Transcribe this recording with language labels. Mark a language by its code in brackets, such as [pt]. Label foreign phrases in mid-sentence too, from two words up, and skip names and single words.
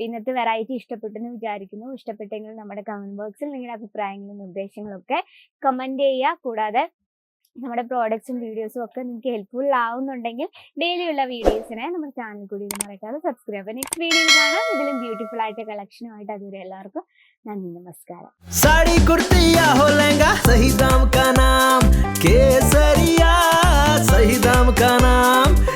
[ml] ഇന്നത്തെ വെറൈറ്റി ഇഷ്ടപ്പെട്ടെന്ന് വിചാരിക്കുന്നു. ഇഷ്ടപ്പെട്ടെങ്കിൽ നമ്മുടെ [en] comment boxil [ml] നിങ്ങളുടെ അഭിപ്രായങ്ങളും നിർദ്ദേശങ്ങളും ഒക്കെ കമന്റ് ചെയ്യുക. കൂടാതെ നമ്മുടെ പ്രോഡക്ട്സും വീഡിയോസും ഒക്കെ നിങ്ങൾക്ക് ഹെൽപ്ഫുൾ ആവുന്നുണ്ടെങ്കിൽ ഡെയിലി ഉള്ള വീഡിയോസിനെ നമ്മുടെ ചാനൽ കൂടി മറക്കാതെ സബ്സ്ക്രൈബ് ചെയ്യുക. [en] next videoyil [ml] കാണാം ഇതിലും ബ്യൂട്ടിഫുൾ ആയിട്ട് കളക്ഷനുമായിട്ട്. അതുവരെ എല്ലാവർക്കും നന്ദി, നമസ്കാരം. [hi] साड़ी कुर्ती या हो लहंगा, सही दाम का नाम केसरिया, सही दाम का नाम